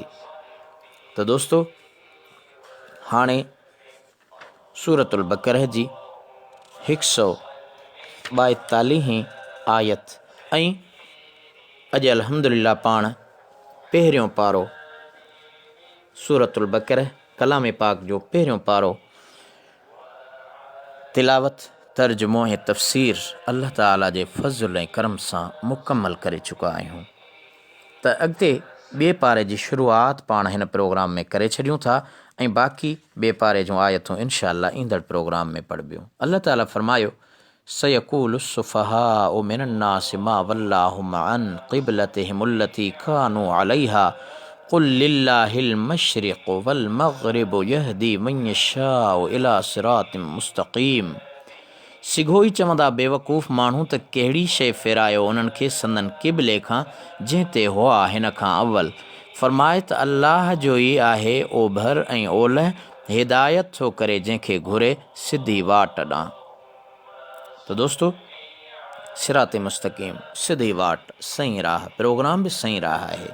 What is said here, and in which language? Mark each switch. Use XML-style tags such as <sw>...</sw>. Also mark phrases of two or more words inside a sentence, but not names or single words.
<sd>त दोस्तो, हाणे सूरतुल बक़रह जी 142 आयत ऐं अॼु अल्हम्दुलिल्लाह पाण पहिरियों पारो सूरतुल बक़रह कलाम पाक जो पहिरियों पारो तिलावत, तर्जुमो ऐं तफ़सीर अल्लाह ताला जे फज़ल ऐं करम सां मुकमल करे चुका आहियूं। त अॻिते ॿिए पारे जी शुरूआत पाण हिन प्रोग्राम में करे छॾियूं था ऐं बाक़ी ॿिए पारे जूं आयतूं इंशाअल्लाह ईंदड़ प्रोग्राम में पढ़बियूं। अल्लाह ताला फरमायो,</sd> <ar>سيقول السفهاء من الناس ما ولاهم عن قبلتهم التي كانوا عليها قل لله المشرق والمغرب يهدي من يشاء إلى صراط مستقيم.</ar> <sd>सिघोई चवंदा बेवकूफ़ माण्हू त कहिड़ी शइ फेरायो उन्हनि खे संदन क़िबले खां जंहिं ते हुआ हिन खां अव्वल। फ़रमाए त अल्लाह जो ई आहे ओभर ऐं ओलह, हिदायत थो करे जंहिंखे घुरे सिधी वाट ॾांहुं। तो दोस्तो, सिरात मुस्तक़ीम सिधी वाट सही राह, प्रोग्राम</sd> <ur>بھی صحیح راہ ہے.</ur>